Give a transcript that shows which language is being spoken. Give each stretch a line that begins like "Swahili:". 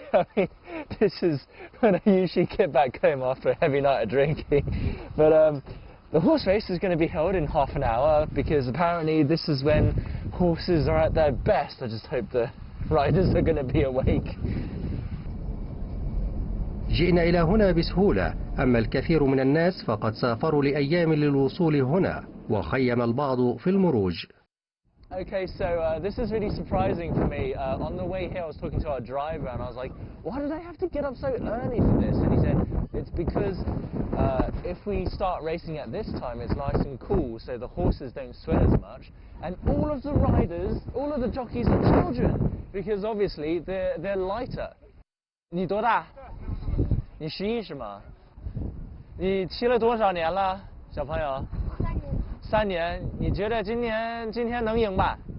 English: I mean, this is when I usually get back home after a heavy night of drinking. But the horse race is going to be held in half an hour, because apparently this is when horses are at their best. I just hope the riders are going to be awake.
Arabic: جئنا إلى هنا بسهولة، أما الكثير من الناس فقد سافروا لأيام للوصول هنا، وخيم البعض في المروج.
English: Okay, so this is really surprising for me. On the way here I was talking to our driver and I was like, why did I have to get up so early for this? And he said, it's because if we start racing at this time it's nice and cool, so the horses don't sweat as much. And all of the riders, all of the jockeys are children, because obviously they're lighter.
Chinese: 你多大？你11是吗？你骑了多少年了，小朋友？3年，你觉得今天能赢吧？